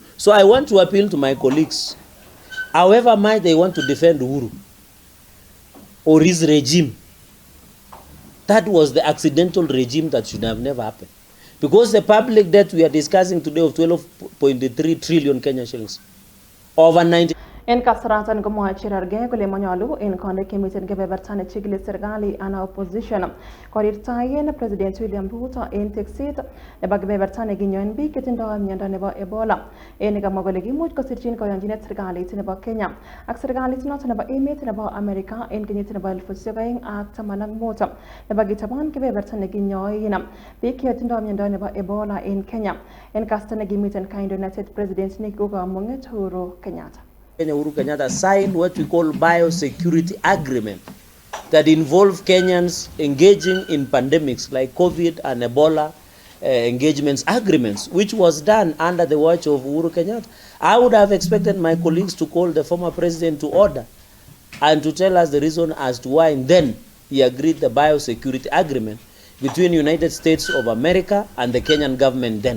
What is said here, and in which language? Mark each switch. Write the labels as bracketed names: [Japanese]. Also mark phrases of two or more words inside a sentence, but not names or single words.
[English] So I want to appeal to my colleagues, however much they want to defend Uhuru or his regime, that was the accidental regime that should have never happened. Because the public debt we are discussing today of 12.3 trillion Kenya shillings, over 90. [Kalenjin] En kasaratan komwoe Cherargei kole manyolu en kondoik chemiten kebeberta nechigili serikali ana opposition korirtaen President William Ruto en tekset nebo kebeberta nekinyoen biik chetindoi miondo nebo Ebola. En nekamwa kole kimuch kosirchin koyonchinet serikalit nebo Kenya ak serikalit noton nebo emet nebo Amerika en kenyit nebo 2015 nebo kitabon kebeberta nekinyoen biik chetindoi miondo nebo Ebola en Kenya en kasta nekimiten kandoinatet President nekikokamung'et Uhuru Kenyatta. [English] Uhuru Kenyatta signed what we call biosecurity agreement that involve Kenyans engaging in pandemics like COVID and Ebola engagements agreements, which was done under the watch of Uhuru Kenyatta. I would have expected my colleagues to call the former president to order and to tell us the reason as to why then he agreed the biosecurity agreement between United States of America and the Kenyan government then.